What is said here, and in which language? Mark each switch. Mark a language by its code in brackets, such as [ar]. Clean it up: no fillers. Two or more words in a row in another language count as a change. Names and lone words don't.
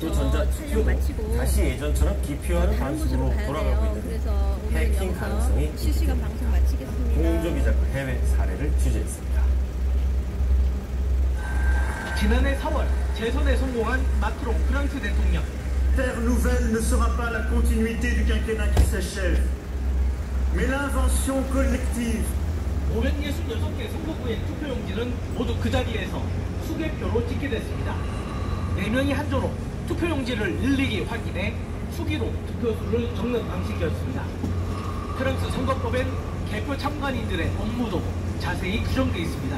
[ko] 또 전자투표도 마치고 다시 예전처럼 기표하는 방식으로 돌아가고 있는데 그래서 해킹 가능성이 실시간 방송 마치겠습니다. 공조 기자가 해외 사례를 취재했습니다. 지난해 4월 재선에 성공한 마크롱 프랑스 대통령. [fr] Terre nouvelle ne sera pas la continuité du quinquennat qui s'achève, mais l'invention collective. [ko] 566개 선거구의 투표용지는 모두 그 자리에서 수개표로 찍게 됐습니다. 4명이 한 조로 투표용지를 일일이 확인해 수기로 득표수를 적는 방식이었습니다. 프랑스 선거법엔 개표 참관인들의 업무도 자세히 규정되어 있습니다.